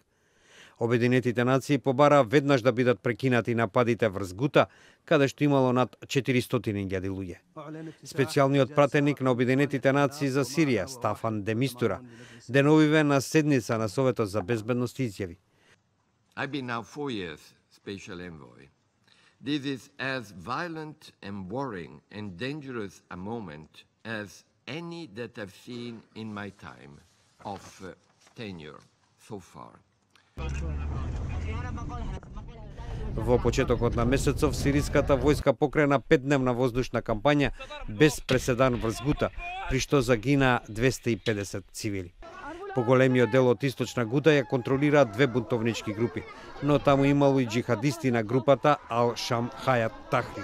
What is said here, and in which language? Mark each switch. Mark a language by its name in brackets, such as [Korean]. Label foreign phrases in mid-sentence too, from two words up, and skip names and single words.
[Macedonian] Обединетите нации побараа веднаш да бидат прекинати нападите врз Гута, каде што имало над 400.000 луѓе. Специјалниот пратеник на Обединетите нации за Сирија, Стафан де Мистура, деновиве на седница на Советот за безбедност изјави: [English] I've been now 4 years special envoy. This is as violent and worrying and dangerous a moment as any that I've seen in my time of tenure so far. [Macedonian] Во почетокот на месецов, сириската војска покрена 5-дневна воздушна кампања без преседан врз Гута, при што загинаа 250 цивили. Поголемиот дел од источна Гута ја контролираат две бунтовнички групи, но таму имало и джихадисти на групата Ал-Шам Хајат Тахрир.